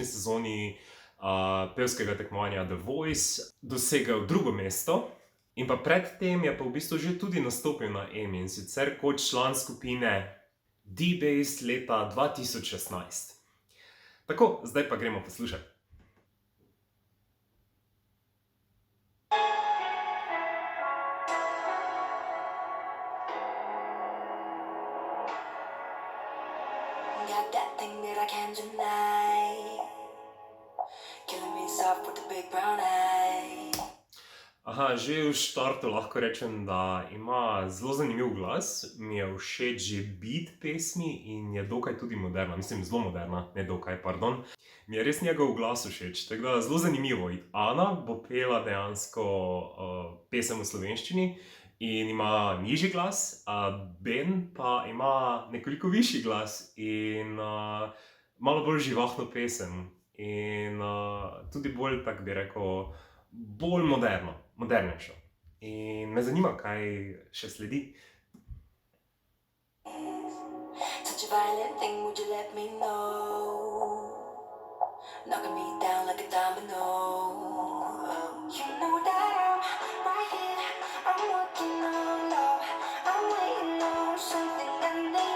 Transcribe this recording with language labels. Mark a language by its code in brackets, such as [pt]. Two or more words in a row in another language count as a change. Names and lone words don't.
[sl] sezoni pevskega tekmovanja The Voice, dosegel drugo mesto in pa predtem je pa v bistvu že tudi nastopil na EMI, in sicer kot član skupine D-Base leta 2016. Tako, zdaj pa gremo poslušati. [en] Got that thing that I can't deny, killing me soft with the big brown eye. [sl] Že v štartu lahko rečem, da ima zelo zanimiv glas, mi je všeč že beat pesmi in je dokaj tudi moderna, mislim zelo moderna, ne dokaj, pardon. Mi je res njegov glas všeč, tako da zelo zanimivo. Ana bo pela dejansko pesem v slovenščini in ima nižji glas, Ben pa ima nekoliko višji glas in malo bolj živahno pesem. In tudi bolj, tako bi rekel, bolj modernejšo. In me zanima, kaj še sledi. [en] Such a violent thing, would you let me know? Knocking me down like a domino. You know that I'm right here, I'm working on love, I'm waiting on something I need.